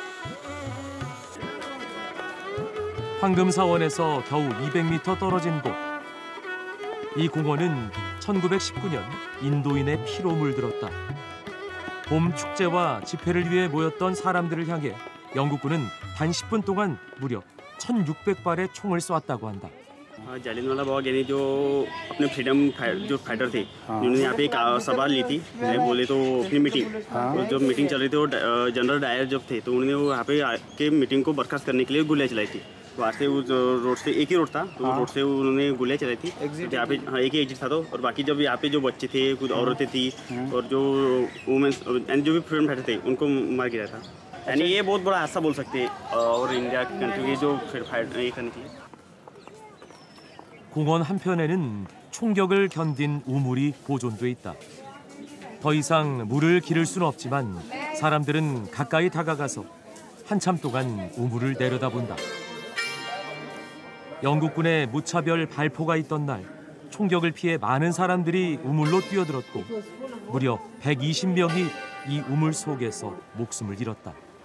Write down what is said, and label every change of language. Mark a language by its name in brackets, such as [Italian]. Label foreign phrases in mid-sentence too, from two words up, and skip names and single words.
[Korean] 황금사원에서 겨우 200m 떨어진 곳. 이 공원은 1919년 인도인의 피로 물들었다. 봄 축제와 집회를 위해 모였던 사람들을 향해 영국군은 단 10분 동안 무려 1600발의 총을 쏘았다고 한다. [Hindi] जालियनवाला बाग यानी जो अपने फ्रीडम जो फाइटर थे उन्होंने यहाँ पे एक सभा ली थी बोले तो अपनी मीटिंग जब मीटिंग चल रही थी वो जनरल डायर जब थे तो उन्होंने वो यहाँ पे आके मीटिंग को बर्खास्त करने के लिए गोलियाँ चलाई थी। वहाँ से उस रोड से एक ही रोड था तो रोड से उन्होंने गोलियाँ चलाई थी। यहाँ पे हाँ एक ही एग्जिट था तो और बाकी जब यहाँ पे जो बच्चे थे कुछ औरतें थी और जो वुमेन्स जो भी [English] freedom fighter [Hindi] थे उनको मार गिरा था। यानी ये बहुत बड़ा हादसा बोल सकते हैं और इंडिया की कंट्री की जो फाइट ये करने की। [Korean] 공원 한편에는 총격을 견딘 우물이 보존돼 있다. 더 이상 물을 기를 수는 없지만 사람들은 가까이 다가가서 한참 동안 우물을 내려다본다. 영국군의 무차별 발포가 있던 날 총격을 피해 많은 사람들이 우물로 뛰어들었고 무려 120명이 이 우물 속에서 목숨을 잃었다.